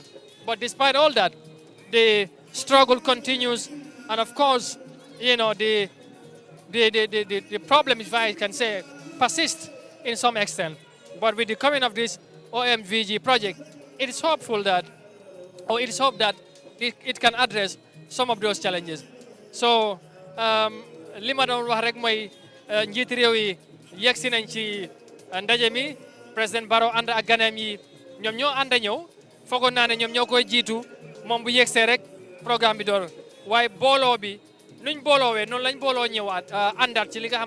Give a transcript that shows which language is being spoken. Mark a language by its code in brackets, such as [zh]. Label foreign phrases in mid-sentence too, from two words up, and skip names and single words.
[en] But despite all that, the struggle continues, and of course, you know, the problem, if I can say, persists in some extent. But with the coming of this OMVG project, it is hopeful that, or it is hoped that it can address some of those challenges. So, [wo] lima doon wax rek mooy njiiti réew yi yegsi nañ ci ndaje mi président Barrow ànd ak ganam yi ñoom ñoo ànd a ñëw foogoon naa ne ñoom ñoo koy jiitu moom bu yegsee rek programme bi door waaye booloo bi nuñ booloowee noonu lañ booloo ñëwaat àndaat ci li nga